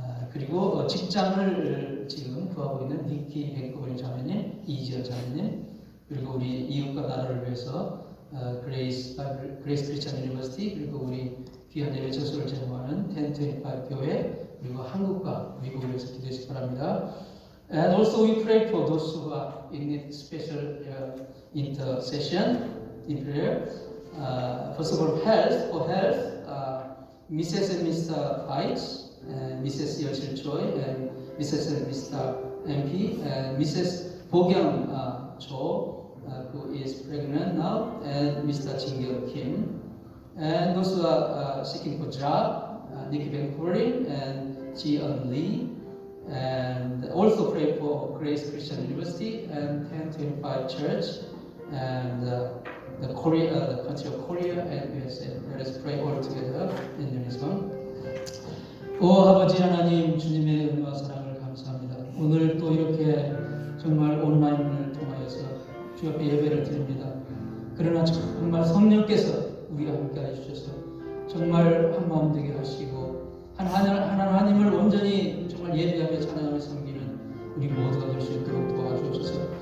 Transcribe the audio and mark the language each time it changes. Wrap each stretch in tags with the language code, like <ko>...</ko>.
<ko>그리고 직장을 지금 구하고 있는 니키 뱅크버린 자매님, 이지연 자매님, 그리고 우리 이웃과 나라를 위해서 그레이스 크리스천 유니버시티, 그리고 우리 귀한 예배 저수를 제공하는 1025 교회, 그리고 한국과 미국을 위해서 기도해 주시기 바랍니다.</ko> <en>And also we pray for those who are in need special intercession in prayer. First of all, for health, Mrs. and Mr. Pikes, and Mrs. Yoshil Choi, and Mrs. and Mr. MP, and Mrs. Bogyang Cho, who is pregnant now, and Mr. Jin-gyung Kim, and those who are seeking for job, Nikki Ben-Korin and Ji-eun Lee, and also pray for Grace Christian University and 1025 Church and the country of Korea and USA. Let us pray all together in unison.</en> <ko>오 아버지 하나님, 주님의 은혜와 사랑을 감사합니다. 오늘 또 이렇게 정말 온라인을 통하여서 주 앞에 예배를 드립니다. 그러나 정말 성령께서 우리와 함께해 주셔서 정말 한 마음 되게 하시고 하나님을 온전히 정말 예배하며 찬양하며 섬기는 우리 모두가 될 수 있도록 도와주옵소서.</ko>